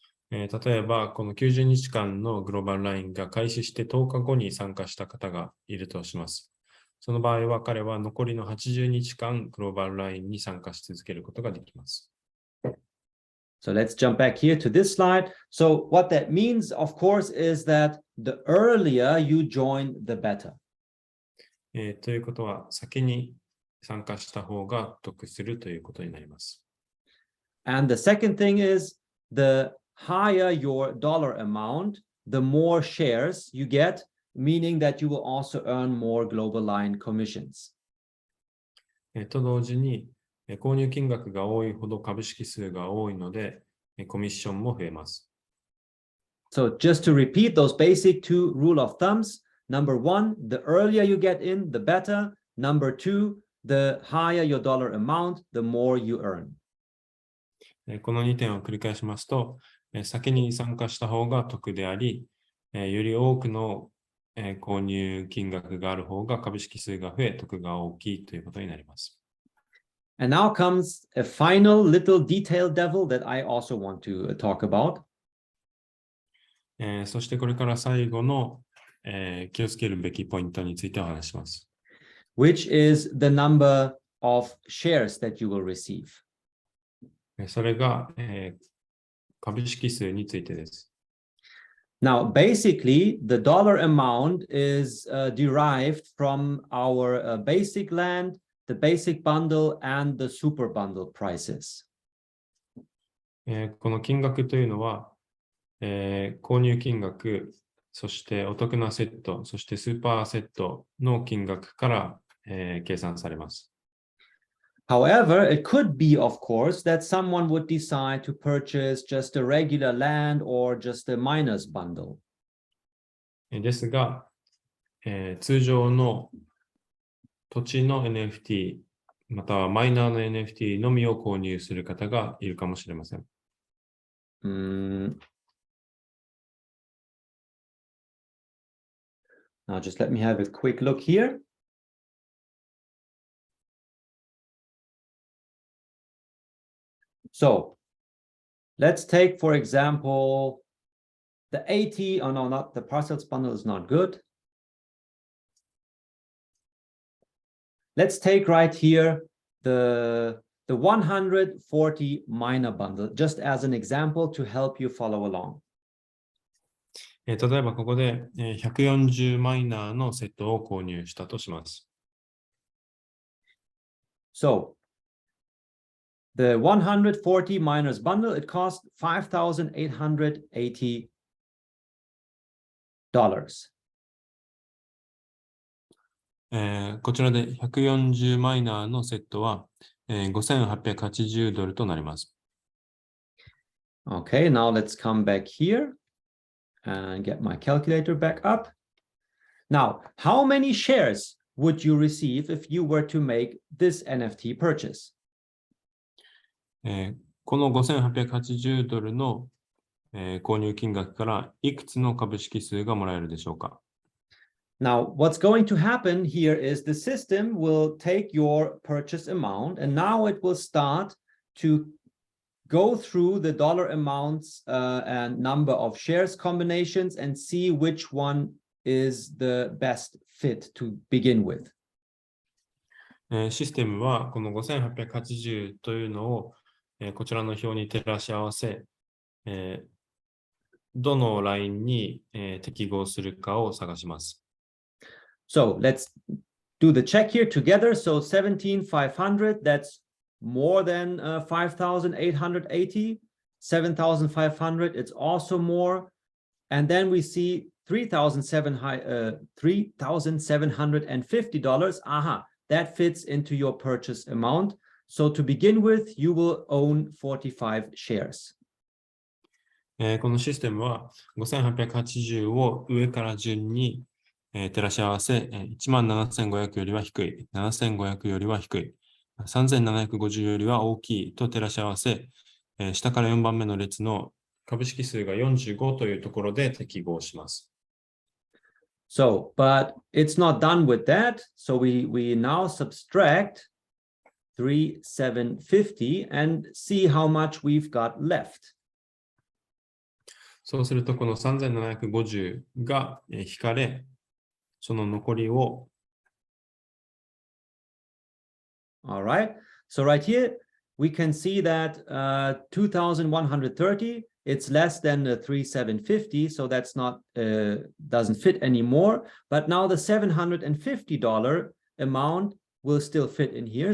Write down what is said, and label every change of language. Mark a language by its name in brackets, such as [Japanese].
[Japanese] 例えば、この90日間のグローバルラインが開始して10日後に参加した方がいるとします。その場合は彼は残りの80日間グローバルラインに参加し続けることができます。 [English] So let's jump back here to this slide. So what that means, of course, is that the earlier you join, the better. [Japanese] ということは、先に参加した方が得するということになります。 [English] And the second thing is, the higher your dollar amount, the more shares you get, meaning that you will also earn more global line commissions. [Japanese] と同時に、購入金額が多いほど株式数が多いので、コミッションも増えます。 [English] So just to repeat those basic two rule of thumbs, number one, the earlier you get in, the better. Number two, the higher your dollar amount, the more you earn. [Japanese] この2点を繰り返しますと、先に参加した方が得であり、より多くの購入金額がある方が株式数が増え、得が大きいということになります。 [English] And now comes a final little detail devil that I also want to talk about. [Japanese] そしてこれから最後の、気をつけるべきポイントについてお話します。 [English] Which is the number of shares that you will receive. [Japanese] それが、株式数についてです。 [English] Now, basically, the dollar amount is derived from our basic land, the basic bundle, and the super bundle prices. [Japanese] この金額というのは、購入金額、そしてお得なセット、そしてスーパーセットの金額から、計算されます。 [English] However, it could be, of course, that someone would decide to purchase just a regular land or just a miners bundle. [Japanese] ですが、通常の土地の NFT、またはマイナーの NFT のみを購入する方がいるかもしれません。 [English] Now, just let me have a quick look here. So let's take, for example, the 80. Oh, no, not the parcels bundle is not good. Let's take right here the 140 miner bundle, just as an example to help you follow along. [Japanese] 例えばここで140マイナーのセットを購入したとします。 [English] So the 140 miners bundle, it cost $5,880. [Japanese] こちらで140マイナーのセットは$5,880となります。 [English] Okay, now let's come back here and get my calculator back up. Now, how many shares would you receive if you were to make this NFT purchase? [Japanese] この$5,880の、購入金額からいくつの株式数がもらえるでしょうか？ [English] Now, what's going to happen here is the system will take your purchase amount and now it will start to go through the dollar amounts and number of shares combinations and see which one is the best fit to begin with. [Japanese] システムはこの$5,880というのを、こちらの表に照らし合わせ、どのラインに、適合するかを探します。 [English] So let's do the check here together. So 17,500, that's more than 5,880. 7,500, it's also more. And then we see $3,750. Aha, that fits into your purchase amount. So to begin with, you will own 45 shares. [Japanese] このシステムは5,880を上から順に照らし合わせ、17,500よりは低い、7,500よりは低い、3,750よりは大きいと照らし合わせ、下から4番目の列の株式数が45というところで適合します。 [English] So, but it's not done with that. So we now subtract 3,750 and see how much we've got left. [Japanese] そうすると、この3,750が引かれ、その残りを [English] All right. So right here, we can see that 2,130, it's less than the 3,750. So that's not, doesn't fit anymore. But now the $750 amount will still fit in here.